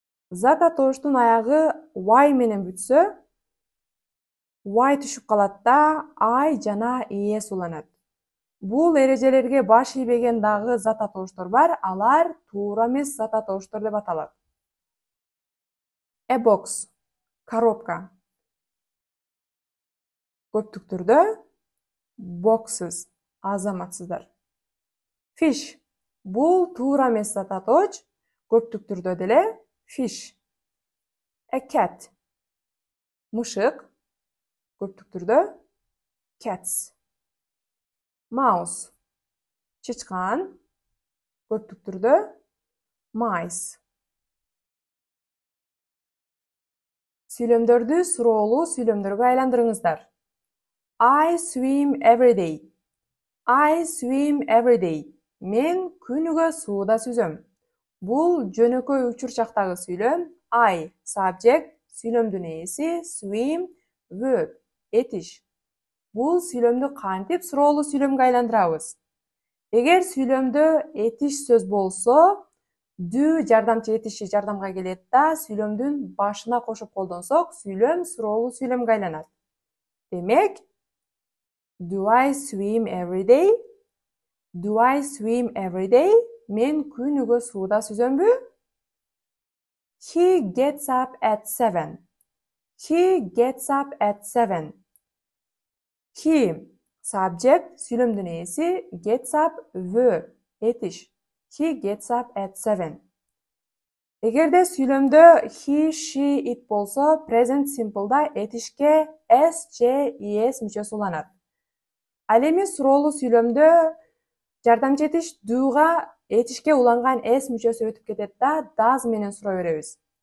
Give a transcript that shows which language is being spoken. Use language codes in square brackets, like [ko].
[ky] Зат атооштун аягы y менен бүтсө, y түшүп калат да I жана es уланат. Бул эрежелерге баш ийбеген дагы зат атооштор бар, алар туура эмес зат атооштор деп аталат. [en] A box, коробка. [ky] Көптүк түрдө boxes, азаматсыздар. Fish, бул туура эмес зат атооч, көптүк түрдө деле fish. A cat, мышык, көптүк түрдө cats. Mouse, чычкан, көптүк түрдө mice. Сүйлөмдөрдү суроолуу сүйлөмдөргө айландырыңыздар. [en] I swim every day. I swim every day. [ky] Мен күнүгө сууда сүзөм. Бул жөнөкөй учурчактагы сүйлөм. [en] I, subject, [ky] сүйлөмдүн ээси, [en] swim, verb, этиш. [ky] Бул сүйлөмдү кантип суроолуу сүйлөмгө айландырабыз? Эгер сүйлөмдө этиш сөз болсо, do жардамчы этиши жардамга келет да, сүйлөмдүн башына кошуп колдонсок, сүйлөм суроолуу сүйлөмгө айланат. [en] Демек, do I swim every day? Do I swim every day? [ky] Мен күнүгө сууда сүзөмбү? [en] He gets up at 7. He gets up at 7. He, subject, [ky] сүйлөмдүн ээси, [en] gets up, verb, этиш. He gets up at 7. [ky] Эгерде сүйлөмдө he, she, it болсо, present simple'да этишке s же es мүчөсү уланат. Ал эми суроолуу сүйлөмдө жардамчы этиш do'га этишке уланган s мүчөсү өтүп кетет да, does менен сурай беребиз.